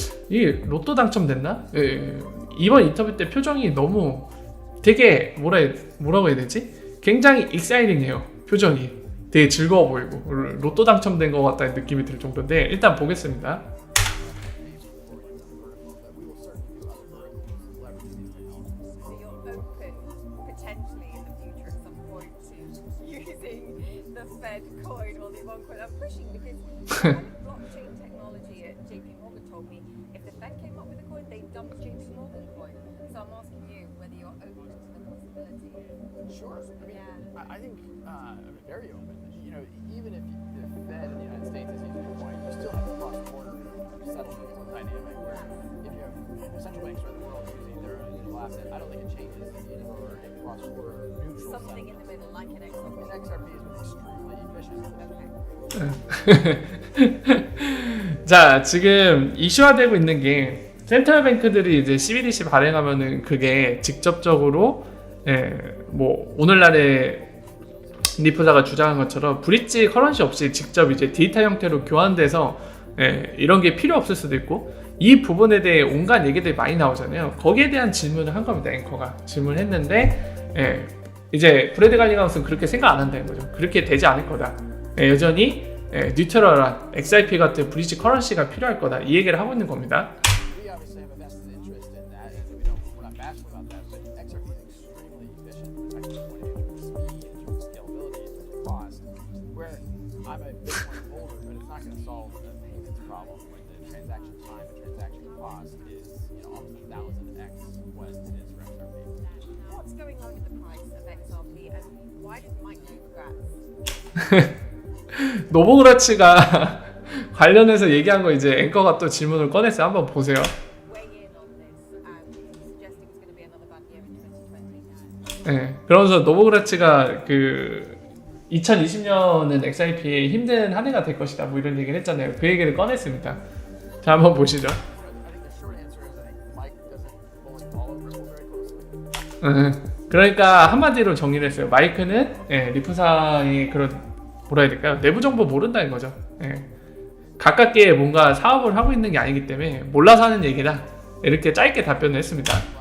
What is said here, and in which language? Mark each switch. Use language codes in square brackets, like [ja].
[ko] 이 로또 당첨됐나? 이번 인터뷰 때 표정이 너무 되게 뭐라고 해야 되지? 굉장히 익사이팅해요. 표정이 되게 즐거워 보이고 로또 당첨된 것 같다는 느낌이 들 정도인데 일단 보겠습니다. [en] So you're open potentially in the future at some point to using the Fed coin or the one coin. I'm pushing because blockchain technology at JP Morgan told me if the Fed came up with a coin, they'd dump JP Morgan coin. So I'm asking you whether you're open to the possibility. Sure. I mean, Yeah. I think I'm very open. You know, even if the Fed in the United States is using a coin, you still have a cross-border settlement dynamic where if you have central banks around the world using their own digital asset, I don't think it changes the need for a cross-border neutral Something in the middle, like an XRP. And XRP has been extremely efficient. Okay. [ko] 자 지금 이슈화되고 있는 게 센트럴 뱅크들이 이제 CBDC 발행하면은 그게 직접적으로 뭐 오늘날의 리플사가 주장한 것처럼 브릿지 커런시 없이 직접 이제 데이터 형태로 교환돼서 이런 게 필요 없을 수도 있고 이 부분에 대해 온갖 얘기들이 많이 나오잖아요. 거기에 대한 질문을 한 겁니다. 앵커가 질문했는데 이제 브래드 갈링하우스는 그렇게 생각 안 한다는 거죠. 그렇게 되지 않을 거다. 여전히 뉴트럴한 XRP 같은 브리지 커런시가 필요할 거다 이 얘기를 하고 있는 겁니다. [en] We obviously have a vested interest in that, and we're not bashful about that. But XRP is extremely efficient from a technical point of view, in terms of speed, in terms of scalability, in terms of cost. Where I'm a Bitcoin holder, but it's not going to solve the payments problem when the transaction time and transaction cost is almost 1,000x what it is for XRP. What's going on with the price of XRP and why did Mike do grads? [ko] 노보그라치가 관련해서 얘기한 거 이제 앵커가 또 질문을 꺼냈어요. 한번 보세요. [en] Weigh in on this suggesting it's going to be another bad year in 2020. [ko] 네, 그러면서 노보그라치가 그 2020년은 XRP의 힘든 한 해가 될 것이다 뭐 이런 얘기를 했잖아요. 그 얘기를 꺼냈습니다. 자 한번 보시죠. [en] I think the short answer is I think Mike doesn't fully follow Ripple very closely. [ko] 그러니까 한마디로 정리를 했어요. 마이크는 리프사의 그런 뭐라 해야 될까요? 내부 정보 모른다는 거죠. 가깝게 뭔가 사업을 하고 있는 게 아니기 때문에 몰라서 하는 얘기다. 이렇게 짧게 답변을 했습니다.